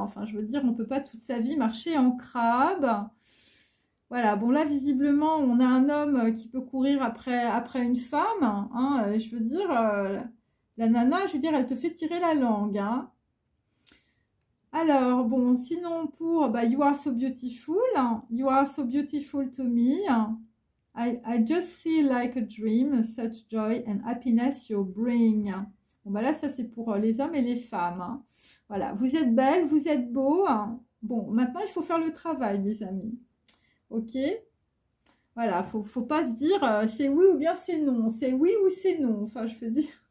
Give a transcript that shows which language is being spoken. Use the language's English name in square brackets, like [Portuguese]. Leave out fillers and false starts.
[French] Enfin je veux dire, on peut pas toute sa vie marcher en crabe. Voilà, bon là visiblement on a un homme qui peut courir après une femme, hein, je veux dire... La nana, je veux dire, elle te fait tirer la langue, hein. Alors, bon, sinon pour, bah, [English] you are so beautiful. You are so beautiful to me. I just see like a dream, such joy and happiness you bring. [French] Bon, bah là, ça, c'est pour les hommes et les femmes, hein. Voilà, vous êtes belles, vous êtes beaux, hein. Bon, maintenant, il faut faire le travail, mes amis. Ok? Voilà, faut pas se dire c'est oui ou bien c'est non. C'est oui ou c'est non. Enfin, je veux dire...